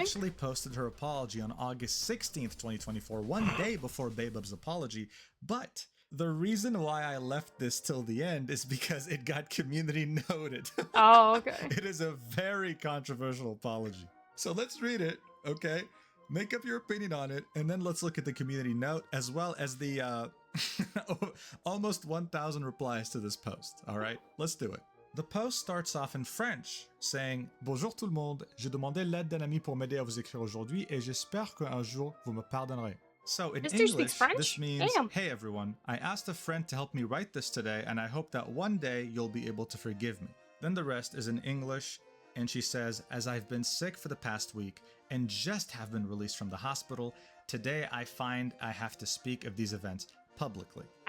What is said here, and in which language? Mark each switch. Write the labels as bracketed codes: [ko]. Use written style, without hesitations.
[en] actually posted her apology on August 16th, 2024, one day before Babeup's apology, but the reason why I left this till the end is because it got community noted. Oh, okay. It is a very controversial apology. So let's read it, okay? Make up your opinion on it, and then let's look at the community note as well as the almost 1,000 replies to this post, all right? Let's do it. The post starts off in French, saying [fr] « Bonjour tout le monde, j'ai demandé l'aide d'un ami pour m'aider à vous écrire aujourd'hui et j'espère qu'un jour vous me pardonnerez. » [en] So in This dude speaks English, French? this means, Damn. hey everyone, I asked a friend to help me write this today, and I hope that one day you'll be able to forgive me. Then the rest is in English, and she says, as I've been sick for the past week and just have been released from the hospital, today I find I have to speak of these events publicly.